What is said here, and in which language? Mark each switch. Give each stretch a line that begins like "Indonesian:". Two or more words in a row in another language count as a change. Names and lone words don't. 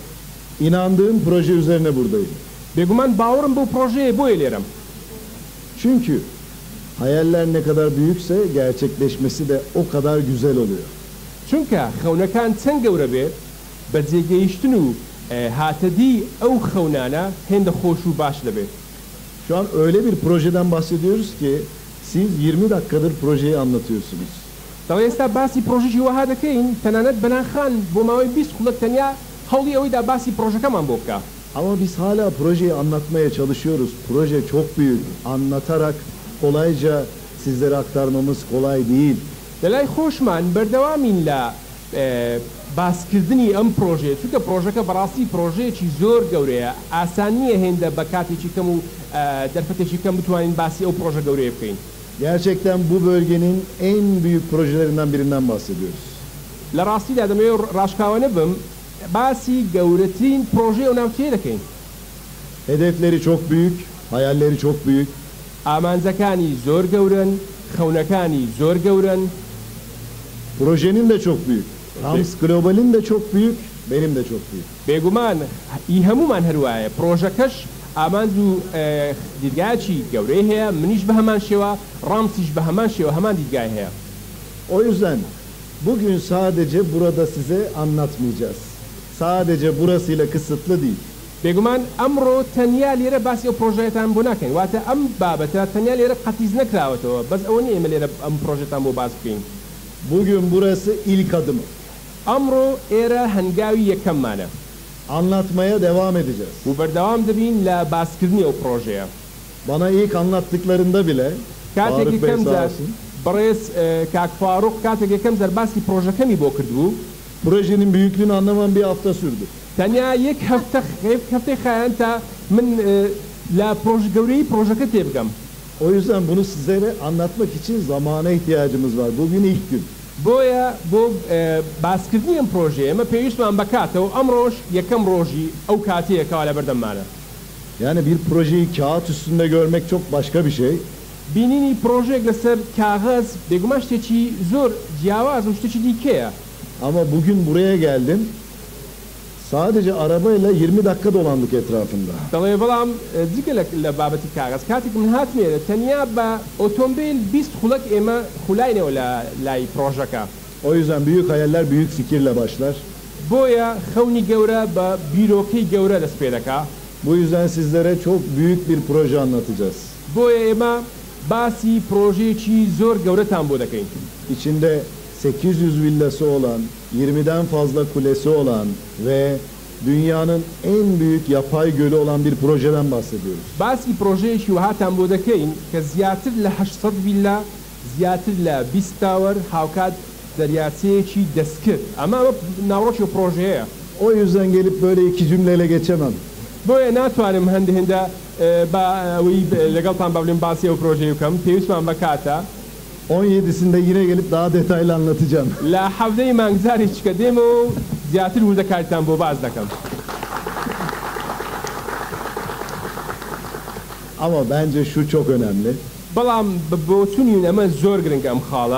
Turkish: inandığım proje üzerine buradayım.
Central Kurdish: بێگومان باوەڕم بەو پرۆژەیە بۆیە لێرەم.
Turkish: Çünkü hayaller ne kadar büyükse gerçekleşmesi de o kadar güzel oluyor.
Central Kurdish: چونکە خەونەکان چەند گەورە بێت بە جێگەیشتن و هاتەدی ئەو خەونانە هێندە خۆش و باش دەبێت.
Turkish: Şu an öyle bir projeden bahsediyoruz ki siz 20 dakikadır projeyi anlatıyorsunuz.
Central Kurdish: دەڵێ ئێستا باسی پرۆژێکی وەها دەکەین تەنانەت بەنانخان بۆ ماوەی 20 خولەک تەنیا هەوڵی ئەوەیدا باسی پرۆژەکەمان بۆ بکە.
Turkish: Ama biz hala projeyi anlatmaya çalışıyoruz. Proje çok büyük. Anlatarak kolayca sizlere aktarmamız kolay değil.
Central Kurdish: لەلای خۆشمان بەردەوامین لە باسکردنی ئەم پرۆژێ چونکە پرۆژەکە بەڕاستی پرۆژەیەکی زۆر گەورەیە ئاسان نییە هێندە بە کاتێکی کەم و دەرفەتێکی کەم بتوانین باسی ئەو پرۆژە گەورەیە بکەین.
Turkish: Gerçekten bu bölgenin en büyük projelerinden birinden bahsediyoruz.
Central Kurdish: لە ڕاستیدا دەمەوێت ڕاشکاوانە بم باسی گەورەترین پرۆژەی ئەو ناوچەیە دەکەین.
Turkish: Hedefleri çok büyük, hayalleri çok büyük.
Central Kurdish: ئامانجەکانی زۆر گەورن، خەونەکانی زۆر گەورن.
Turkish: Projenin de çok büyük. Rams Global'in de çok büyük, benim de çok büyük.
Central Kurdish: بێگومان ئی هەمومان هەروایە پرۆژەکەش ئامانج و دیرگایکی گەورەی هەیە منیش بە هەمان شێوە ڕامسیش بە هەمان شێوە هەمان دیرگای هەیە.
Turkish: O yüzden bugün sadece burada size anlatmayacağız. Sadece burasıyla kısıtlı değil.
Central Kurdish: بێگومان ئەمڕۆ تەنیا لێرە باسی ئەو پرۆژەیەتان بۆ ناکەین واتە ئەم بابەتە تەنیا لێرە قەتیز نەکراوەتەوە بەس ئەوە نیە ئێمە لێرە ئەم پرۆژەتان بۆ باز بکەین.
Turkish: Bugün burası ilk adımı.
Central Kurdish: ئەمڕۆ ئێرە هەنگاوی یەکەممانە.
Turkish: Anlatmaya devam edeceğiz.
Central Kurdish: و بەردەوام دەبین لە باسکردنی ئەو پرۆژەیە.
Turkish: Bana ilk anlattıklarında bile
Central Kurdish: کاتێک
Turkish: Faruk Bey
Central Kurdish: یەکەم
Turkish: sağ
Central Kurdish: جار
Turkish: olsun,
Central Kurdish: بەڕێز کاک فاروق کاتێک یەکەم جار باسی پرۆژەکەمی بۆ کردبوو
Turkish: projenin büyüklüğünü anlamam bir hafta sürdü.
Central Kurdish: تەنیا یەک هەفتەی خایەن تا من لە گەورەی پرۆژەکە تێبگەم.
Turkish: O yüzden bunu sizlere anlatmak için zamana ihtiyacımız var. Bugün ilk gün.
Central Kurdish: بۆیە بۆ باسکردنی ئەم پرۆژێ ئێمە پێویستمان بکاتەوە ئەمڕۆژ یەکەم ڕۆژی ئەو کاتەیەکەوە لە بەردەممانە.
Turkish: Yani bir projeyi kağıt üstünde görmek çok başka bir şey.
Central Kurdish: بینینی پرۆژێک لەسەر کاغەز بێگومان شتێکی زۆر جیاواز و شتێکی دیکەیە.
Turkish: Ama bugün buraya geldim. Sadece arabayla 20 dakika dolandık etrafında.
Central Kurdish: دەڵێ بەڵام دیکە لە بابەتی کاغەز کاتێک من هاتمێرە تەنیا بە ئۆتۆمبیل 20 خولەک ئێمە خولاینەوە لە لای پرۆژەکە.
Turkish: O yüzden büyük hayaller büyük fikirle başlar.
Central Kurdish: بۆیە خەونی گەورە بە بیرۆکەی گەورە دەست پێ دەکا.
Turkish: Bu yüzden sizlere çok büyük bir proje anlatacağız.
Central Kurdish: بۆیە ئێمە باسی پرۆژێکی زۆر گەورەتان بۆ دەکەین.
Turkish: İçinde 800 villası olan, 20'den fazla kulesi olan ve dünyanın en büyük yapay gölü olan bir projeden bahsediyoruz.
Central Kurdish: باسی پرۆژەیەکی وهاتان بۆ دەکەین کە زیاتر لە 800 ویلا زیاتر لە 20 تاوەر هاوکات دەریاچەیەکی دەستکرد ئەمە ناوڕۆکی پرۆژەیە.
Turkish: O yüzden gelip böyle iki cümleyle geçemem.
Central Kurdish: بۆیە ناتوانم هەندە ئەوەی لەگەڵتان بەڵێم باسی ئەو پرۆژەیە بکەم پێویستمان بکاتە
Turkish: 17'sinde yine gelip daha detaylı anlatacağım.
Central Kurdish: لە حەفتەی مانگزارێککە دێم و زیاتر وردەکاریتان بۆ باز دەکەم.
Turkish: Ama bence şu çok önemli.
Central Kurdish: بەڵام بۆ چوونین ئەمە زۆر گرنگە ئەم خاڵە.